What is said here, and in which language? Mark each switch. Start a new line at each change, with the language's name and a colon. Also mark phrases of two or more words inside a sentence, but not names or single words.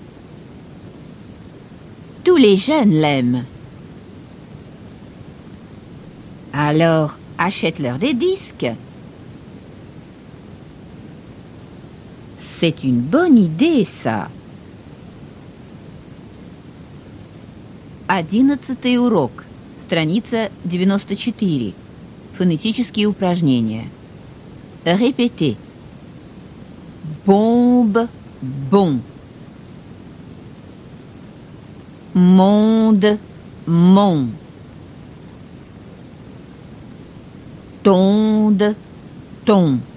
French: Tous les jeunes l'aiment. Alors, achète-leur des disques. C'est une bonne idée, ça.
Russian: 11 урок. Страница 94. Фонетические упражнения.
French: Répétez. Bombe, bon. Monde, mon. Tonde, ton.